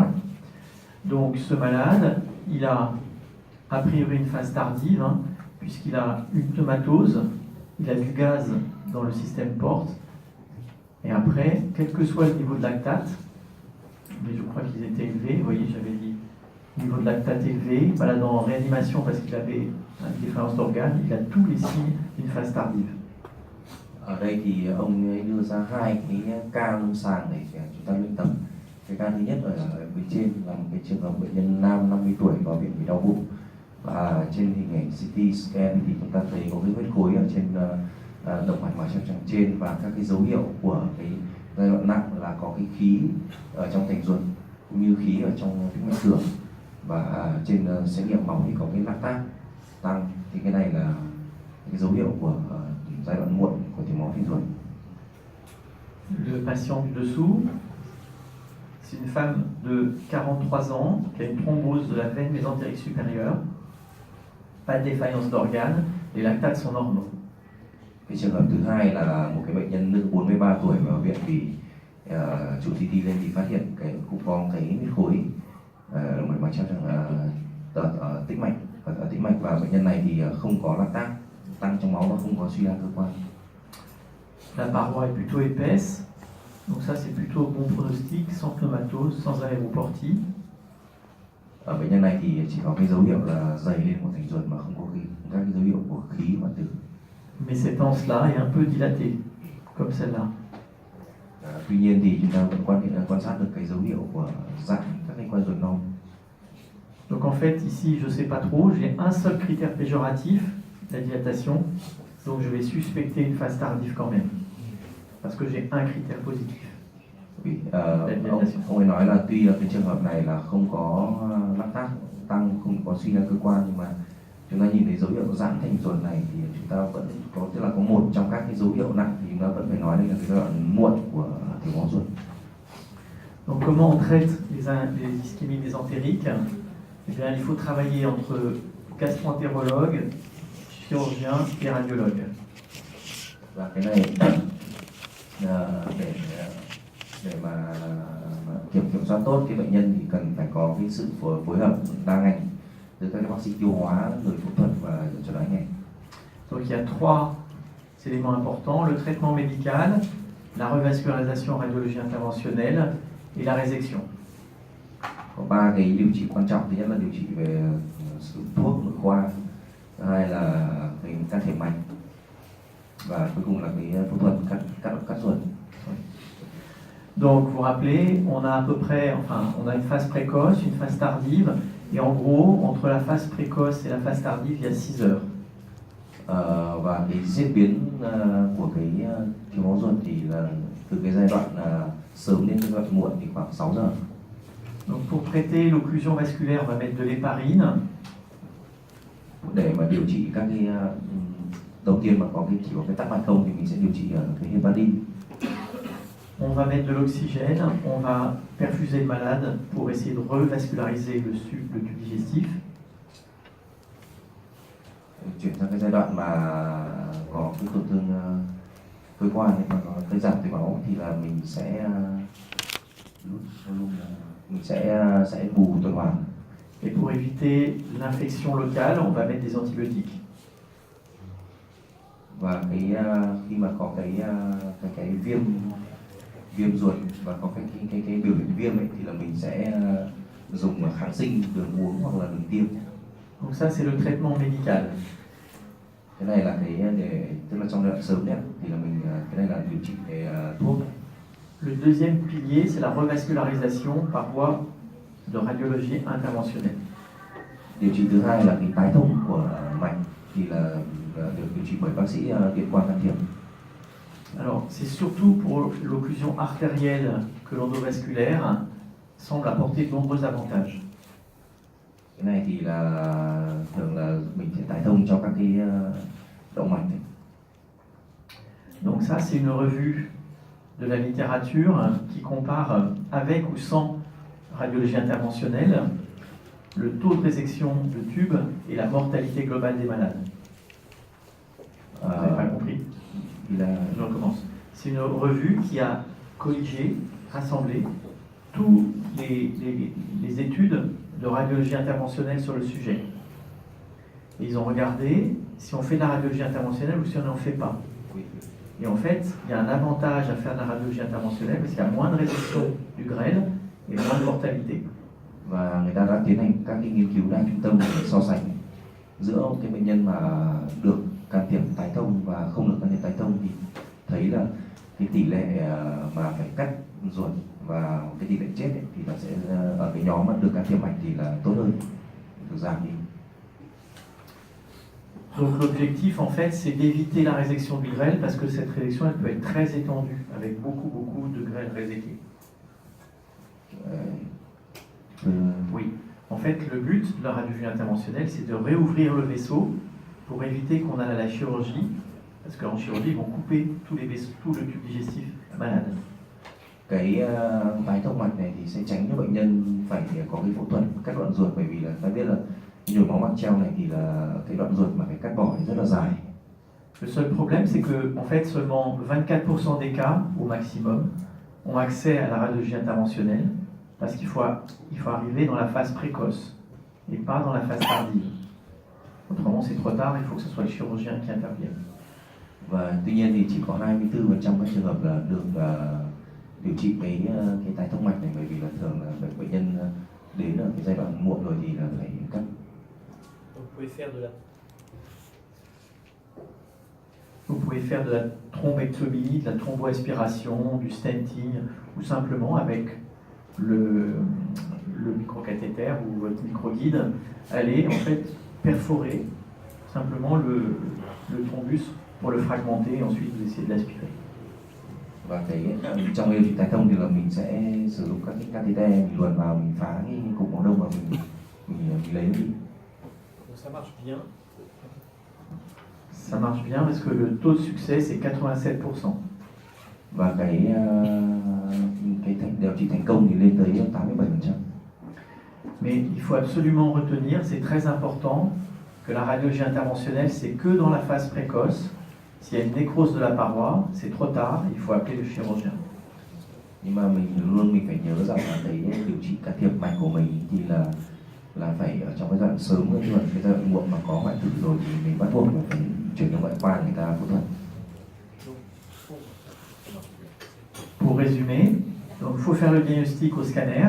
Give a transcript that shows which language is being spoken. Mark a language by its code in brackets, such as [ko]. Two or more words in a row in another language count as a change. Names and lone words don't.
[fr] Donc ce malade, il a a priori une phase tardive, puisqu'il a une pneumatose, il a du gaz dans le système porte. Et après, quel que soit le niveau de lactate, mais je crois qu'ils étaient élevés, vous voyez, j'avais dit niveau de lactate élevé, malade en réanimation parce qu'il avait une défaillance d'organes, il a tous les signes d'une phase tardive. [vi] Ở đây thì ông ấy đưa ra 2 cái ca lâm sàng để chúng ta luyện tập. Cái ca thứ nhất ở bên trên là một cái trường hợp bệnh nhân nam 50 tuổi vào viện vì đau bụng, và trên hình ảnh [en] CT scan [vi] thì chúng ta thấy có cái huyết khối ở trên động mạch máu trong trên và các cái dấu hiệu của cái giai đoạn nặng là có cái khí ở trong thành ruột cũng như khí ở trong tĩnh mạch tưởng, và trên xét nghiệm máu thì có cái lactate tăng, thì cái này là cái dấu hiệu của giai đoạn muộn của thiếu máu thành ruột. [fr] Le patient du dessous, c'est une femme de 43 ans qui a une thrombose de la veine mésentérique supérieure, pas de défaillance d'organes, les lactates sont normaux. [vi] Cái trường hợp thứ hai là một cái bệnh nhân nữ 43 tuổi vào viện vì chụp CT lên thì phát hiện cũng có cái huyết khối động mạch ở tĩnh mạch, và bệnh nhân này thì không có lactate tăng trong máu và không có suy đa cơ quan. [fr] La paroi est plutôt épaisse, donc ça c'est plutôt bon pronostic, sans pneumatose, sans aéroportie. [vi] Ở bệnh nhân này thì chỉ có cái dấu hiệu là dày lên của thành ruột mà không có các cái dấu hiệu của khí hoại tử. [fr] Mais cette anse-là est un peu dilatée, comme celle-là. [vi] Tuy nhiên thì chúng ta vẫn quan sát được cái dấu hiệu của dạng các cái quai ruột non. [fr] Donc en fait ici je sais pas trop, j'ai un seul critère péjoratif, la dilatation, donc je vais suspecter une phase tardive quand même, parce que j'ai un critère positif. [vi] Vì ông ấy nói là tuy là cái trường hợp này là không có lactate tăng, không có suy đa cơ quan, nhưng mà chúng ta nhìn thấy dấu hiệu giãn thành ruột này thì chúng ta vẫn có, tức là có một trong các cái dấu hiệu nặng thì chúng ta vẫn phải nói đây là cái giai đoạn muộn của thiếu máu ruột. [fr] Donc comment on traite les ischémies mésentériques? Eh bien, il faut travailler entre gastro-entérologue, chirurgien et radiologue. [vi] Và cái này để mà kiểm soát tốt cái bệnh nhân thì cần phải có cái sự phối hợp đa ngành giữa các bác sĩ tiêu hóa, người phẫu thuật và chẩn đoán ngành. [fr] Donc il y a 3 éléments importants, le traitement médical, la revascularisation en radiologie interventionnelle et la résection. [vi] Có 3 cái điều trị quan trọng. Thứ nhất là điều trị về sử dụng thuốc nội khoa, thứ hai là cái can thiệp mạch, và cuối cùng là cái phẫu thuật cắt ruột. [fr] Donc vous vous rappelez, on a à peu près, on a une phase précoce, une phase tardive, et en gros, entre la phase précoce et la phase tardive, il y a 6 heures. [vi] Và cái diễn biến của cái thiếu máu ruột thì là từ cái giai đoạn sớm đến giai đoạn muộn thì khoảng 6 giờ. [fr] Donc pour traiter l'occlusion vasculaire, on va mettre de l'héparine. [vi] để mà điều trị các cái đầu tiên mà có cái chỉ có cái tắc mạch không thì mình sẽ điều trị cái heparin. [fr] On va mettre de l'oxygène, on va perfuser le malade pour essayer de revasculariser le tube digestif. [vi] Chuyển sang cái giai đoạn mà có cái tổn thương cơ quan ấy, mà có cái giảm tế bào thì là mình sẽ bù tuần hoàn. [fr] Et pour éviter l'infection locale, on va mettre des antibiotiques. [vi] Và cái khi mà có cái viêm ruột và có cái biểu hiện viêm ấy thì là mình sẽ dùng kháng sinh đường uống hoặc là đường tiêm. [fr] Donc ça c'est le traitement médical. [vi] Cái này là cái để tức là trong giai đoạn sớm nhất thì là mình cái này là điều trị về thuốc. [fr] Le deuxième pilier c'est la revascularisation par voie de radiologie interventionnelle. [vi] Điều trị thứ hai là cái tái thông của mạch thì là được điều trị bởi bác sĩ điện quang can thiệp. [fr] Alors c'est surtout pour l'occlusion artérielle que l'endovasculaire semble apporter de nombreux avantages. [vi] Cái này thì là thường là mình sẽ tái thông cho các cái động mạch ấy. [fr] Donc ça c'est une revue de la littérature qui compare avec ou sans radiologie interventionnelle le taux de résection de tubes et la mortalité globale des malades. Vous n'avez pas compris? Je recommence. C'est une revue qui a colligé, rassemblé toutes les études de radiologie interventionnelle sur le sujet. Et ils ont regardé si on fait de la radiologie interventionnelle ou si on n'en fait pas. Et en fait, il y a un avantage à faire de la radiologie interventionnelle parce qu'il y a moins de résection du grêle et moins de mortalité. [vi] Và người ta đã tiến hành các cái nghiên cứu đa trung tâm để so sánh giữa cái bệnh nhân mà được can thiệp tái thông và không được can thiệp tái thông thì thấy là cái tỷ lệ mà phải cắt ruột và cái tỷ lệ chết ấy, thì nó sẽ ở cái nhóm mà được can thiệp mạch thì là tốt hơn, được giảm đi. [fr] Donc l'objectif en fait c'est d'éviter la résection du grêle parce que cette résection elle peut être très étendue avec beaucoup de grêle réséqué. Oui, en fait le but de la radiologie interventionnelle c'est de réouvrir le vaisseau pour éviter qu'on aille à la chirurgie parce qu'en chirurgie ils vont couper tous les vaisseaux, tout le tube digestif malade. [vi] Cái tái thông mạch này thì sẽ tránh cho bệnh nhân phải có cái phẫu thuật cắt đoạn ruột, bởi vì là ta biết là nhồi máu mạch treo này thì là cái đoạn ruột mà phải cắt bỏ thì rất là dài. [fr] Le seul problème c'est que en fait seulement 24% des cas au maximum ont accès à la radiologie interventionnelle parce qu'il faut arriver dans la phase précoce et pas dans la phase tardive. Autrement c'est trop tard, il faut que ce soit le chirurgien qui intervienne. [vi] Và tuy nhiên thì chỉ có 24% các trường hợp là được điều trị cái tái thông mạch này, bởi vì là thường là bệnh nhân đến ở cái giai đoạn muộn rồi thì là phải cắt. [fr] Vous pouvez faire de la thrombectomie, de la thromboaspiration, du stenting ou simplement avec le microcathéter ou votre microguide aller en fait perforer simplement le thrombus pour le fragmenter et ensuite vous essayez de l'aspirer. [vi] Và trong điều trị tái thông thì là mình sẽ sử dụng các cái catheter, mình luồn vào, mình phá cái cục máu đông và mình lấy nó đi. [fr] Donc ça marche bien. Ça marche bien parce que le taux de succès c'est 87%. [vi] Và cái điều trị thành công thì lên tới 87%. [fr] Mais il faut absolument retenir, c'est très important, que la radiologie interventionnelle c'est que dans la phase précoce. S'il y a une nécrose de la paroi, c'est trop tard, il faut appeler le chirurgien. [vi] Nhưng mà mình phải nhớ rằng là cái điều trị can thiệp mạch của mình thì là phải ở trong cái giai đoạn sớm hơn, chứ còn cái giai đoạn muộn mà có hoại tử rồi thì mình bắt buộc phải chuyển cho ngoại khoa người ta phẫu thuật. [fr] Pour résumer, donc il faut faire le diagnostic au scanner.